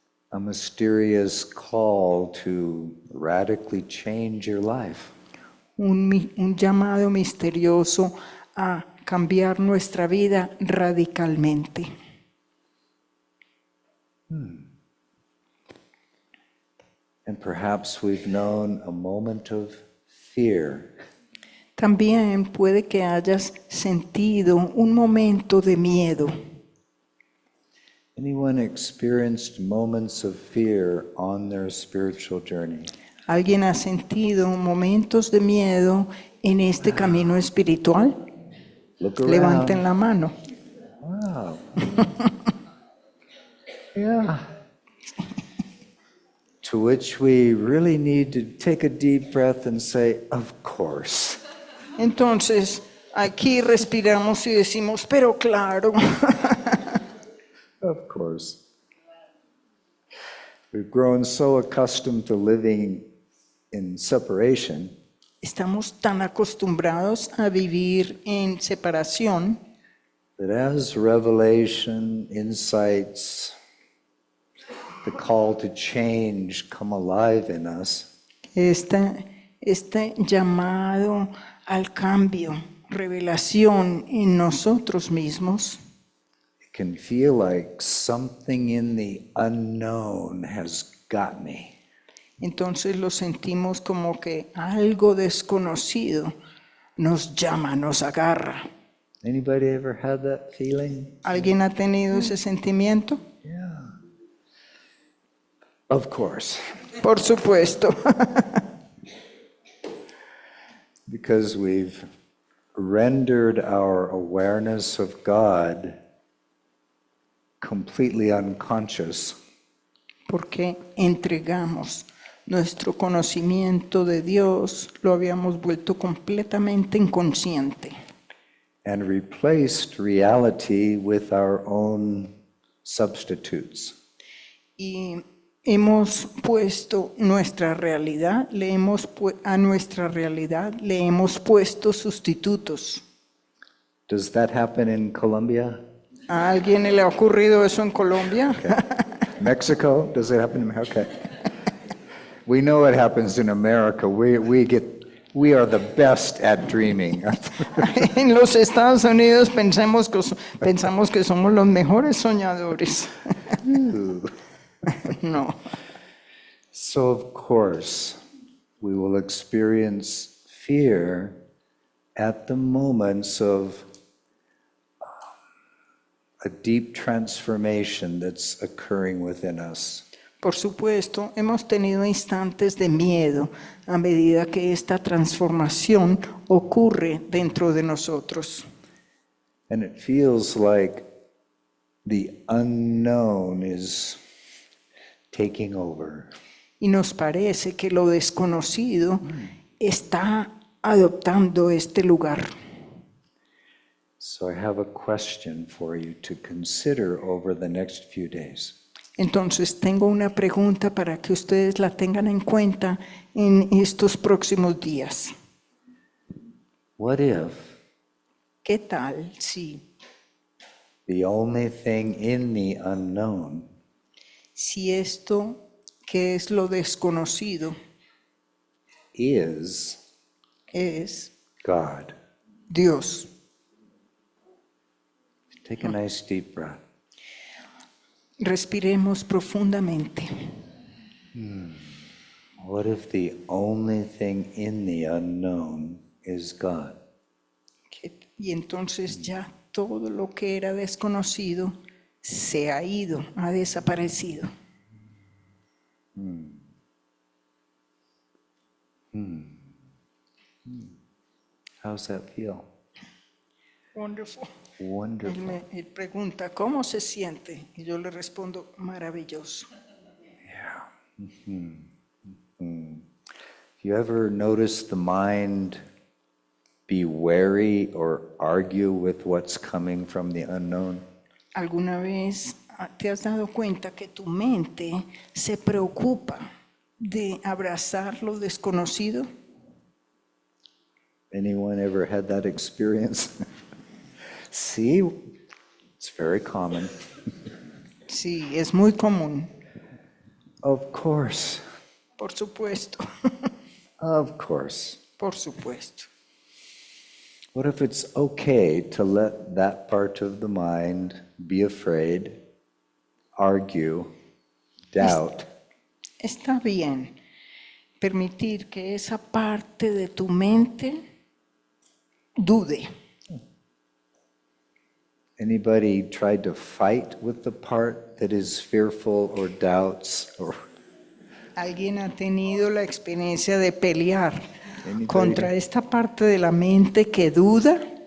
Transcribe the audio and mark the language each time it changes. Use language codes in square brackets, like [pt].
[en] a mysterious call to radically change your life. [es] un llamado misterioso a cambiar nuestra vida radicalmente. [en] And perhaps we've known a moment of fear, [es] También puede que hayas sentido un momento de miedo. [en] anyone experienced moments of fear on their spiritual journey? [es] ¿Alguien ha sentido momentos de miedo en este camino espiritual? [en] Look around. [es] Levanten la mano. [en] Wow. Yeah. To which we really need to take a deep breath and say, of course. [es] Entonces, aquí respiramos y decimos, pero claro, [en] Of course. We've grown so accustomed to living in separation [es] estamos tan acostumbrados a vivir en separación [en] that as revelation, insights, the call to change come alive in us, [es] este llamado al cambio, revelación en nosotros mismos, [en] it can feel like something in the unknown has got me. [es] entonces lo sentimos como que algo desconocido nos llama, nos agarra. [en] Anybody ever had that feeling? [es] ¿Alguien ha tenido ese sentimiento? [en] Yeah. Of course. [es] Por supuesto, [en] Because we've rendered our awareness of God completely unconscious. [es] porque entregamos nuestro conocimiento de Dios, lo habíamos vuelto completamente inconsciente [en] And replaced reality with our own substitutes. [es] y hemos puesto nuestra realidad, a nuestra realidad le hemos puesto sustitutos. [en] Does that happen in Colombia? [es] ¿A alguien le ha ocurrido eso en Colombia? [en] Mexico, does it happen in America? Okay. We know it happens in America. We are the best at dreaming. [es] En los Estados Unidos pensamos que somos los mejores soñadores. [en] No. So of course, we will experience fear at the moments of a deep transformation that's occurring within us. [es] Por supuesto, hemos tenido instantes de miedo a medida que esta transformación ocurre dentro de nosotros. [en] And it feels like the unknown is taking over. [es] Y nos parece que lo desconocido está adoptando este lugar. [en] So I have a question for you to consider over the next few days. [es] Entonces tengo una pregunta para que ustedes la tengan en cuenta en estos próximos días. [en] What if [es] ¿Qué tal si [en] the only thing in the unknown [es] esto que es lo desconocido [en] is [es] es [en] God? [es] Dios? [en] Take a nice deep breath. [es] Respiremos profundamente. [en] What if the only thing in the unknown is God? [es] Y entonces ya todo lo que era desconocido se ha ido, ha desaparecido. [en] How's that feel? Wonderful. Wonderful. [es] Él pregunta, ¿cómo se siente? Y yo le respondo, maravilloso. [en] If you ever notice the mind be wary or argue with what's coming from the unknown? [es] ¿Alguna vez te has dado cuenta que tu mente se preocupa de abrazar lo desconocido? [en] Anyone ever had that experience? See, it's very common. [es] Sí, es muy común. [en] Of course, [es] Por supuesto, [en] of course. [es] por supuesto. [en] What if it's okay to let that part of the mind be afraid, argue, doubt, [es] Está bien permitir que esa parte de tu mente dude. [en] Anybody tried to fight with the part that is fearful or doubts or [es] ¿Alguien ha tenido la experiencia de pelear [en] Anybody? [es] contra esta parte de la mente que duda?